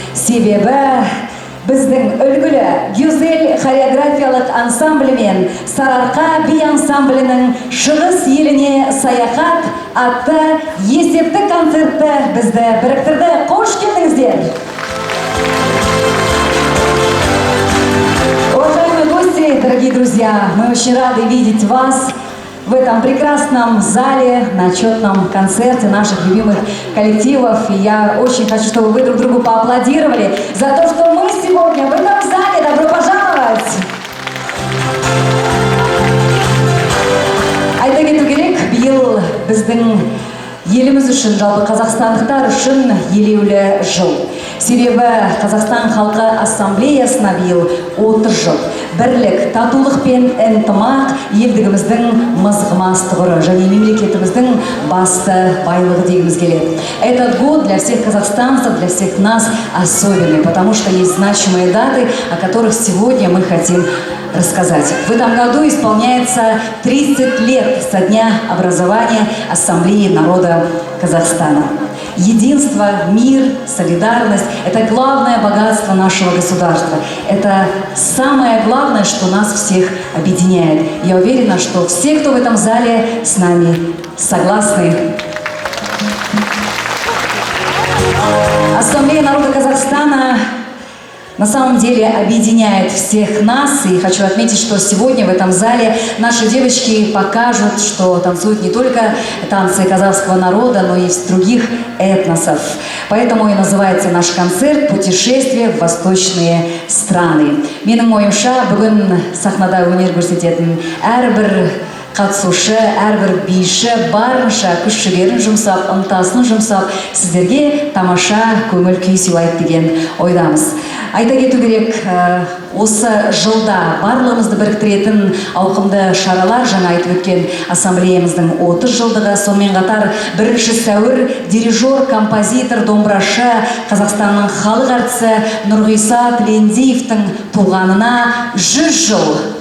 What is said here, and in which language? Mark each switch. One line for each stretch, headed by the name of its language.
Kazakh: Себебі біздің үлгілі Гюзель хореографиялық ансамблі мен Сарыарқа би ансамблінің Шығыс еліне саяхат атты есепті концертті бізді біріктірді. Қош келдіңіздер!
Russian: Уважаемые гости, дорогие друзья, мы очень рады видеть вас в этом прекрасном зале на отчетном концерте наших любимых коллективов. И я очень хочу, чтобы вы друг другу поаплодировали за то, что мы сегодня в этом зале. Добро пожаловать!
Kazakh: Айта кету керек, биыл біздің еліміз үшін, жалпы қазақстандықтар үшін елеулі жыл. Себебі Қазақстан халқы ассамблеясына биыл 30 жыл. Бірлік, татулық пен ынтымақ елдігіміздің мызғымас тұғыры және мемлекетіміздің басты байлығы дегіміз келеді.
Russian: Этот год для всех казахстанцев, для всех нас особенный, потому что есть значимые даты, о которых сегодня мы хотим рассказать. В этом году исполняется 30 лет со дня образования Ассамблеи народа Казахстана. Единство, мир, солидарность – это главное богатство нашего государства. Это самое главное, что нас всех объединяет. Я уверена, что все, кто в этом зале, с нами согласны. Ассамблея народа Казахстана на самом деле объединяет всех нас, и хочу отметить, что сегодня в этом зале наши девочки покажут, что танцуют не только танцы казахского народа, но и из других этносов. Поэтому и называется наш концерт «Путешествие в восточные страны».
Kazakh: Менің ойымша, бүгін сахнада өнер көрсететін әрбір қатысушы, әрбір биші барынша күш-жігерін жұмсап, ынтасын жұмсап, сіздерге тамаша көңіл күй сыйлайды деген ойдамыз. Айта кету керек, осы жылда барлығымызды біріктіретін ауқымды шаралар, жаңа айтып өткен ассамблеямыздың 30 жылдығы, сонымен қатар 1 сәуір дирижер, композитор, домбырашы, Қазақстанның халық әртісі Нұрғиса Тілендиевтің туғанына 100 жыл.